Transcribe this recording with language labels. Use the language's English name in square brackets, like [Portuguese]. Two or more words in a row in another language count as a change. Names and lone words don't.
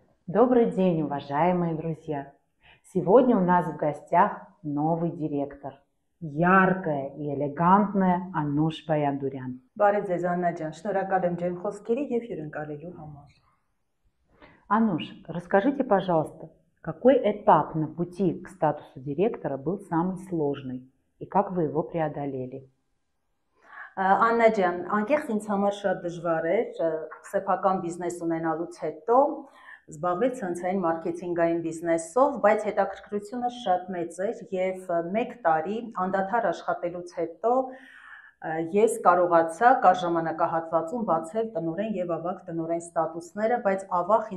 [Russian] Добрый день, уважаемые друзья! Сегодня у нас в гостях новый директор. Яркая и элегантная Ануш Баяндурян. [Armenian] Բարև ձեզ Աննա ջան, շնորհակալ եմ ջերմ խոսքերի եւ հյուրընկալելու համար։ [Russian] Ануш, расскажите, пожалуйста, какой этап на пути к статусу директора был самый сложный и как вы его преодолели? [Armenian] Աննա ջան, անկեղծ ինձ համար շատ դժվար էր սեփական բիզնես ունենալուց հետո զբաղվել ցանցային մարքեթինգային բիզնեսով, բայց հետաքրքրությունը շատ մեծ էր եւ 1 տարի անդադար աշխատելուց հետո ես կարողացա կար ժամանակահատվածում բացել տնօրեն եւ ավագ տնօրեն ստատուսները, բայց ավաղ